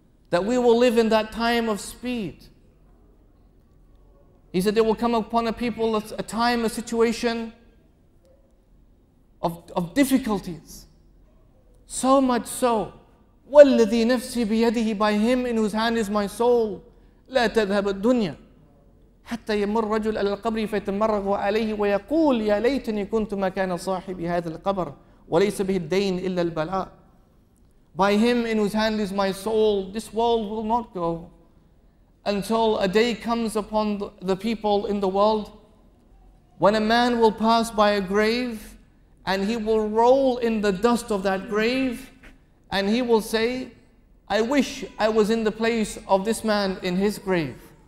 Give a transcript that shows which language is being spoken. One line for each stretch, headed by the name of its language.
English: That we will live in that time of speed. He said there will come upon a people a time, a situation of difficulties. So much so.
Arabic: وَالَّذِي نَفْسِي بِيَدِهِ,
English: by him in whose hand is my soul.
Arabic: لَا تَذْهَبَ الدُّنْيَا حتى يمر رجل على القبر فيتمرغ عليه ويقول يا ليتني كنت مكان صاحب هذا القبر وليس به الدين إلا البلاء.
English: By him in whose hand is my soul, this world will not go until a day comes upon the people in the world when a man will pass by a grave and he will roll in the dust of that grave and he will say, I wish I was in the place of this man in his grave.